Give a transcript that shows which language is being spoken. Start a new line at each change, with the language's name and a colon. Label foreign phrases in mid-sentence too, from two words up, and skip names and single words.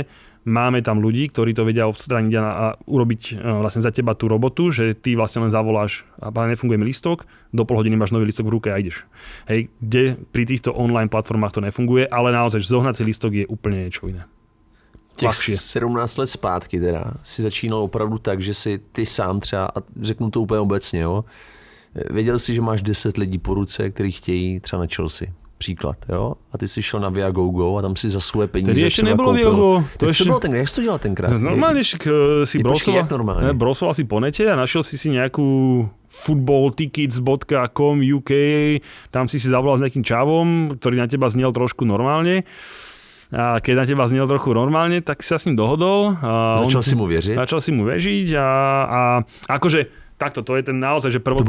Slovak: Máme tam ľudí, ktorí to vedia odstrániť a urobiť vlastne za teba tú robotu, že ty vlastne len zavoláš a nefunguje mi lístok, do pol hodiny máš nový lístok v ruke a ideš. Hej, kde pri týchto online platformách to nefunguje, ale naozaj zohnať si lístok je úplne niečo iné.
Czech: Těch 17 let zpátky teda si začínal opravdu tak, že si ty sám třeba, a řeknu to úplně obecně, jo, věděl jsi, že máš 10 lidí po ruce, kteří chtějí třeba na Chelsea. Příklad, jo? A ty jsi šel na Viagogo a tam si za svoje peníze
Slovak: tedy ešte nebolo Viagogo.
Czech: To ešte bylo ten, jak jsi to dělal tenkrát?
Slovak: Normálne si browsoval si po nete a našiel si nejakú footballtickets.com UK, tam si zavolal s nejakým čavom, ktorý na teba znel trošku normálne. A keď na teba znel trochu normálne, tak si sa s ním dohodol. Začal si mu veriť? Začal si mu veriť a akože takto, to je ten naozaj, že prvotný...